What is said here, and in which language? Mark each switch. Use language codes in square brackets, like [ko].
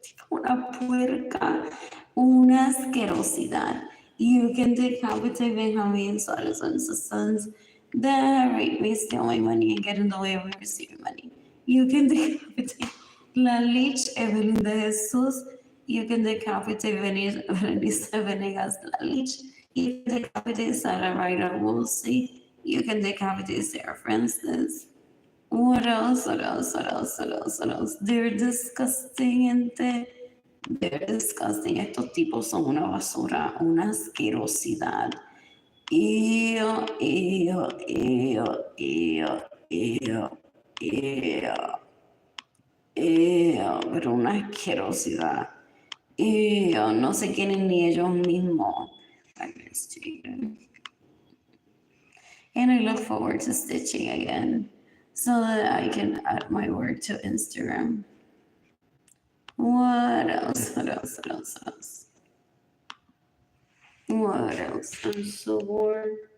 [es] Una puerca, una asquerosidad. [en] You can decapitate Benjamin Suarez and his sons that rape me, steal my money, and get in the way of me receiving money. You can decapitate La Lich, Evelyn de Jesus. You can decapitate Berenice Venegas La Lich. You can decapitate Sarah Ryder Woolsey. You can decapitate Sarah Francis. What else? What else? What else? What else? What else? They're disgusting, gente. They're disgusting. [es] Estos tipos son una basura, una asquerosidad. Ew, ew, ew, ew, ew, ew, ew, pero una asquerosidad. Ew, no se quieren ni ellos mismos. [en] I miss Jayden. And I look forward to stitching again so that I can add my work to Instagram. What else? What else? What else? What else? What else? I'm so bored.